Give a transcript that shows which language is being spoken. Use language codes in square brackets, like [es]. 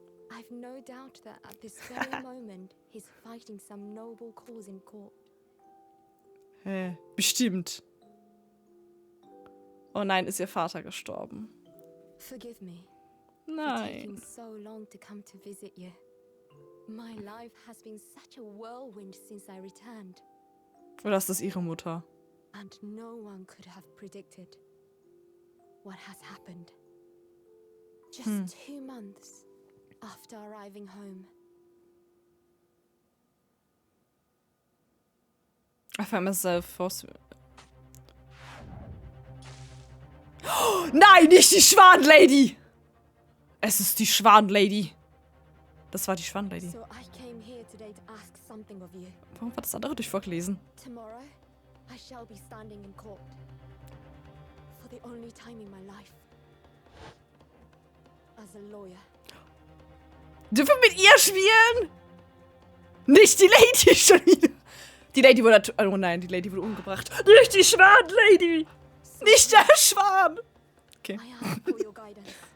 [en] I've no doubt that at this very moment he's fighting some noble cause in court. [de] Bestimmt. Oh nein, ist ihr Vater gestorben. [en] Forgive me. [de] Nein. [en] So long to come to visit you. My life has been such a whirlwind since I returned. [de] Oder ist das ihre Mutter? [en] And no one could have predicted what has happened. Just 2 months after arriving home. I find myself forced. [de] Oh, nein, nicht die Schwanlady! Es ist die Schwanlady. Das war die Schwanlady. [en] So I came here today to ask something of you. [de] Warum war das andere durch vorgelesen? [en] Tomorrow, I shall be standing in court. For the only time in my life. As a lawyer. [de] Dürfen wir mit ihr spielen? Nicht die Lady schon wieder. Die Lady wurde... Oh nein, die Lady wurde umgebracht. Nicht die Schwanlady! Nicht der Schwan! Okay. [en] I ask for your guidance.